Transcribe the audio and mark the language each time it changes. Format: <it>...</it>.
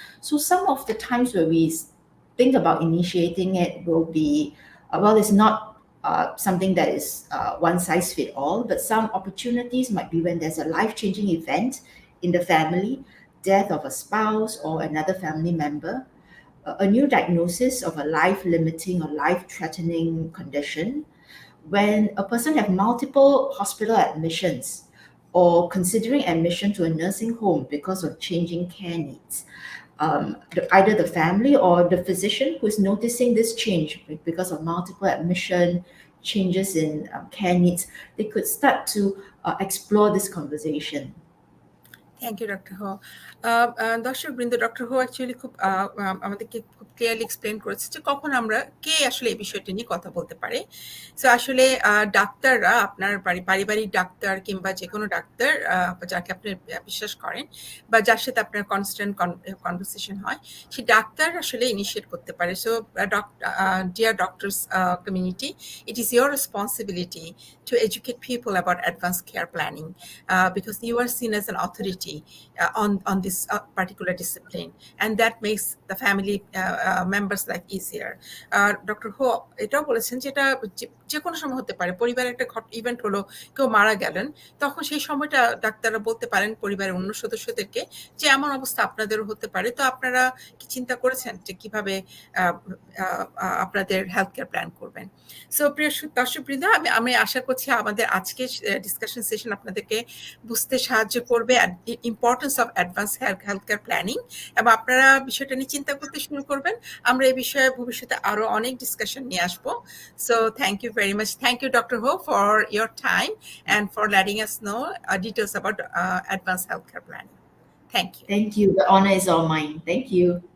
<en>So some of the times where we think about initiating it will be well, it's not something that is one size fit all, but some opportunities might be when there's a life-changing event in the family, death of a spouse or another family member, a new diagnosis of a life-limiting or life-threatening condition, when a person have multiple hospital admissions or considering admission to a nursing home because of changing care needs. Either the family or the physician who is noticing this change because of multiple admission, changes in care needs, they could start to explore this conversation. Thank you doctor Ho.</en> <bn>দর্শকবৃন্দ, doctor হো actually খুব আমাদেরকে খুব clearly explain করেছে যে কখন আমরা কে আসলে এই বিষয়টি নিয়ে কথা বলতে পারে। সো আসলে ডাক্তাররা, আপনার পারিবারিক ডাক্তার কিংবা যে কোনো ডাক্তার যাকে আপনি বিশ্বাস করেন বা যার সাথে আপনার কনস্ট্যান্ট কনভারসেশন হয়, সেই ডাক্তার আসলে ইনিশিয়েট করতে পারে। So dear doctors community,</bn> <en>it is your responsibility to educate people about advanced care planning, because you are seen as an authority on this particular discipline, and that makes the family members' life easier. Dr.</en> <bn>Ho এটাও বলেছেন যে এটা যে কোনো সময় হতে পারে। পরিবারে একটা ইভেন্ট হলো, কেউ মারা গেলেন, তখন সেই সময়টা ডাক্তাররা বলতে পারেন পরিবারের অন্য সদস্যদেরকে যে এমন অবস্থা আপনাদেরও হতে পারে, তো আপনারা কি চিন্তা করেছেন যে কিভাবে আপনাদের হেলথ কেয়ার প্ল্যান করবেন। সো প্রিয় দর্শকবৃন্দ, আমি আশা করছি আমাদের আজকের ডিসকাশন সেশন আপনাদেরকে বুঝতে সাহায্য করবে importance of advance health care planning, এবং আপনারা বিষয়টা নিয়ে চিন্তা করতে শুরু করবেন। আমরা এই বিষয়ে ভবিষ্যতে আরো অনেক ডিসকাশন নিয়ে আসবো।</bn> <en>So thank you very much. Thank you doctor Ho for your time and for letting us know details about advanced healthcare planning. Thank you. Thank you. The honor is all mine. Thank you.</en>